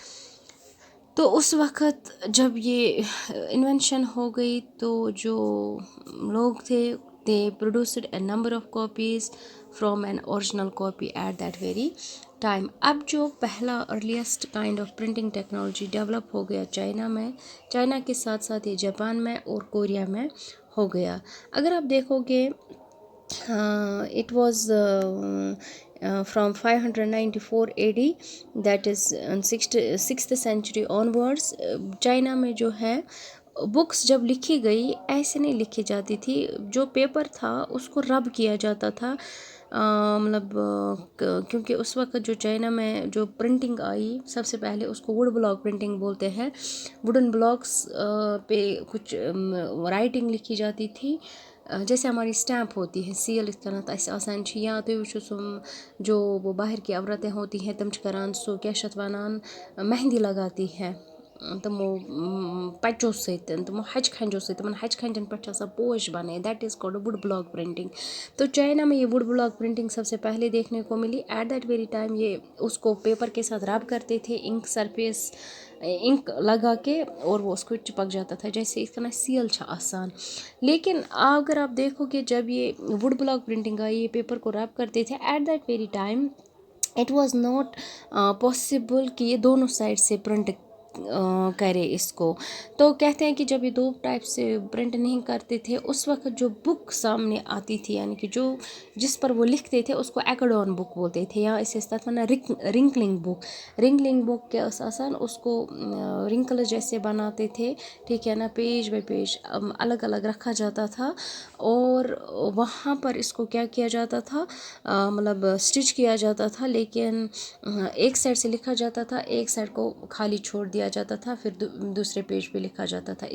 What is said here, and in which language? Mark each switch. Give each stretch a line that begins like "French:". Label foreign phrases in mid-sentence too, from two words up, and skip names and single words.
Urdu: تو اس وقت جب یہ انوینشن ہو گئی تو جو لوگ تھے
English: they produced a number of copies from an original copy at that very time.
Urdu: اب جو پہلا
English: earliest kind of printing technology
Urdu: ڈیولپ ہو گیا چائنا میں، چائنا کے ساتھ ساتھ یہ جاپان میں اور کوریا میں ہو گیا. اگر آپ دیکھو گے
English: it was from 594 AD that is 6th century onwards.
Urdu: چائنا میں جو ہے بکس جب لکھی گئی ایسے نہیں لکھی جاتی تھی. جو پیپر تھا اس کو رب کیا جاتا تھا، مطلب کیونکہ اس وقت جو چائنا میں جو پرنٹنگ آئی سب سے پہلے اس کو
English: wood block printing
Urdu: بولتے ہیں.
English: wooden blocks
Urdu: پہ کچھ رائٹنگ لکھی جاتی تھی جیسے ہماری اسٹیمپ ہوتی ہے سیل اس طرح
Kashmiri: اسہِ آسان چھِ. یا تُہۍ وٕچھِو سُہ
Urdu: جو وہ باہر کی عورتیں ہوتی ہیں
Kashmiri: تم چھِ کران سُہ کیٛاہ چھِ اَتھ وَنان
Urdu: مہندی لگاتی ہے
Kashmiri: تمو پچو سۭتۍ، تمو ہچہِ کھنجو سۭتۍ. تمن ہچہِ کھنجن پٮ۪ٹھ چھِ آسان پوش بنٲیِتھ
English: that is called wood block printing.
Urdu: تو چائنا میں یہ
English: wood block printing
Urdu: سب سے پہلے دیکھنے کو ملی.
English: at that very time
Urdu: یہ اس کو پیپر کے ساتھ رب کرتے تھے
English: ink surface
Urdu: انک لگا کے اور وہ اس کو چپک جاتا تھا جیسے اس طرح سیل
Kashmiri: چھِ آسان.
Urdu: لیکن اگر آپ دیکھو کہ جب یہ
English: wood block printing
Urdu: آئی یہ پیپر کو رب کرتے تھے
English: at that very time it was not possible
Urdu: کہ یہ دونوں سائڈ سے پرنٹ کرے اس کو. تو کہتے ہیں کہ جب یہ دو ٹائپ سے پرنٹ نہیں کرتے تھے اس وقت جو بک سامنے آتی تھی یعنی کہ جو جس پر وہ لکھتے تھے اس کو
English: accordion book
Urdu: بولتے تھے یا اسے
Kashmiri: تتھ ونان
English: wrinkling book. wrinkling book
Kashmiri: کیا آسان
Urdu: اس کو رنکل جیسے بناتے تھے ٹھیک ہے نا،
English: page by page
Urdu: الگ الگ رکھا جاتا تھا اور وہاں پر اس کو کیا کیا جاتا تھا مطلب اسٹچ کیا جاتا تھا. لیکن ایک سائڈ سے لکھا جاتا تھا ایک سائڈ کو خالی چھوڑ دیا جاتا تھا پھر دوسرے پیج پہ لکھا جاتا تھا.